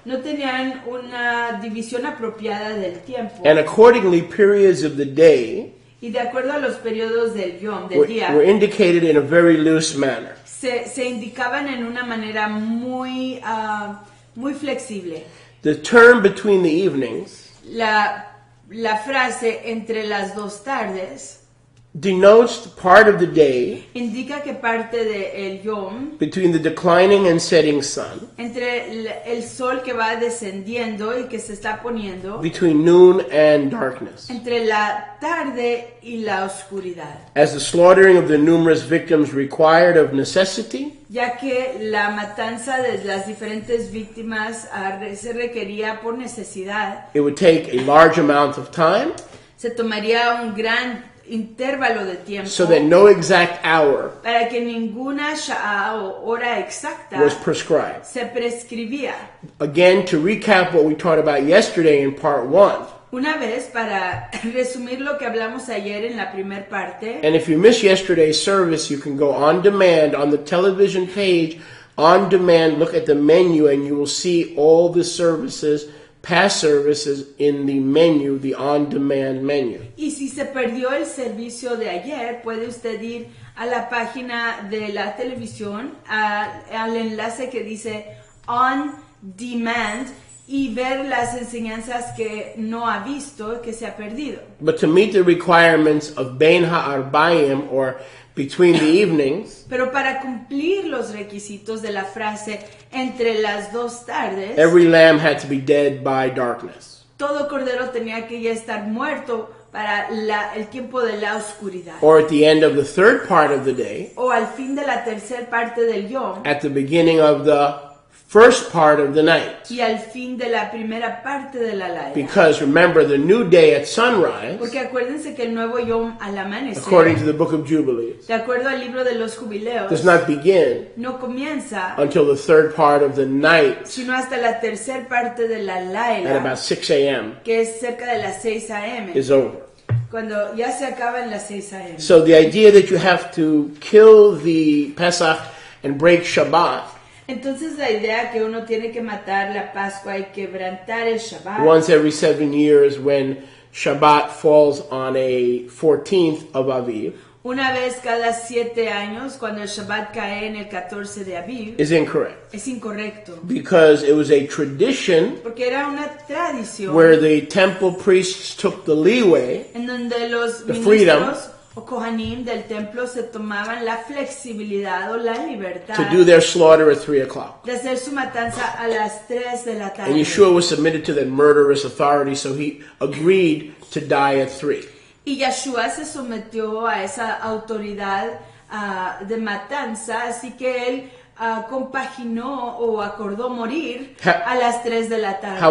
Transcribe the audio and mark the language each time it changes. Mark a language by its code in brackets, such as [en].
[es] no tenían una división apropiada del tiempo. [en] And accordingly, periods of the day [es] Y de acuerdo a los periodos del yom, del [en] were [es] día, [en] indicated in a very loose manner. [es] se indicaban en una manera muy flexible. [en] The term between the evenings [es] La frase entre las dos tardes [en] denotes part of the day [es] indica que parte del yom, [en] between the declining and setting sun, [es] entre el sol que va descendiendo y que se está poniendo, [en] between noon and darkness, [es] entre la tarde y la oscuridad, [en] as the slaughtering of the numerous victims required of necessity, [es] ya que la matanza de las diferentes víctimas se requería por necesidad. [en] it would take a large amount of time, [es] Se tomaría un gran intervalo de tiempo [en] so that no exact hour [es] para que ninguna sha'a o hora exacta [en] was prescribed. [es] se prescribía. [en] Again, to recap what we talked about yesterday in part 1, [es] Una vez, para resumir lo que hablamos ayer en la primer parte, [en] and if you missed yesterday's service, you can go on demand on the television page, on demand, look at the menu, and you will see all the services, past services, in the menu, the on-demand menu. [es] y si se perdió el servicio de ayer, puede usted ir a la página de la televisión, al enlace que dice On Demand, y ver las enseñanzas que no ha visto, que se ha perdido. [en] But to meet the requirements of Bein Ha'arbayim, or between the evenings, [es] Pero para cumplir los requisitos de la frase entre las dos tardes, [en] every lamb had to be dead by darkness. [es] todo cordero tenía que ya estar muerto para el tiempo de la oscuridad. [en] Or at the end of the third part of the day, [es] O al fin de la tercera parte del yom, [en] at the beginning of the first part of the night. [es] y al fin de la primera parte de la laila. [en] Because remember, the new day at sunrise, [es] Porque acuérdense que el nuevo yom al amanecer, [en] according to the Book of Jubilees, [es] de acuerdo al libro de los jubileos, [en] does not begin [es] no comienza [en] until the third part of the night [es] sino hasta la tercera parte de la [en] at [es] laila, [en] about 6 a.m. [es] que es cerca de las 6 a.m., [en] is over. [es] cuando ya se acaba en las 6 a.m. [en] So the idea that you have to kill the Pesach and break Shabbat [es] Entonces la idea que uno tiene que matar la Pascua y quebrantar el Shabbat [en] once every 7 years when Shabbat falls on a 14th of Aviv [es] una vez cada 7 años, cuando el Shabbat cae en el 14 de Aviv, [en] is incorrect. [es] es incorrecto. [en] Because it was a tradition [es] Porque era una tradición [en] where the temple priests took the leeway [es] en donde los [en] the freedom [es] ministros o kohanim del templo se tomaban la flexibilidad o la libertad [en] to do their slaughter at 3 o'clock. [es] de hacer su matanza a las 3 de la [en] And [es] tarde. [en] Yeshua was submitted to that murderous authority, so he agreed to die at 3. [es] Y Yeshua se sometió a esa autoridad de matanza, así que él compaginó o acordó morir a las 3 de la tarde.